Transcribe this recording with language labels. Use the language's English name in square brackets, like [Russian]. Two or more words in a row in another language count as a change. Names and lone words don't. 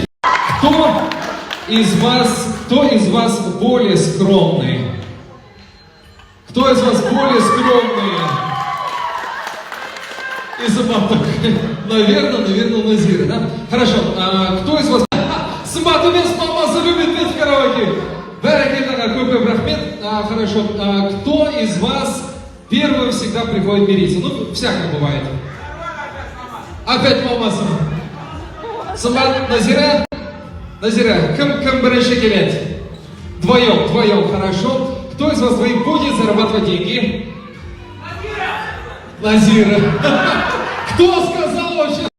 [Russian] Кто из вас более скромный? Кто из вас более скромный? И Сымбат, наверное, Назира, да? Хорошо, кто из вас... Сымбат, у нас мамасы любит петь в караоке. [Kazakh] Көп рахмет. [Russian] Хорошо, кто из вас первым всегда приходит мириться? Ну, всякое бывает. Опять мамасы. [Kazakh] Сымбат, Назира, кім бірінші келеді? [Russian] Вдвоем, хорошо. Кто из вас двоих будет зарабатывать деньги? Назира. Кто сказал вообще?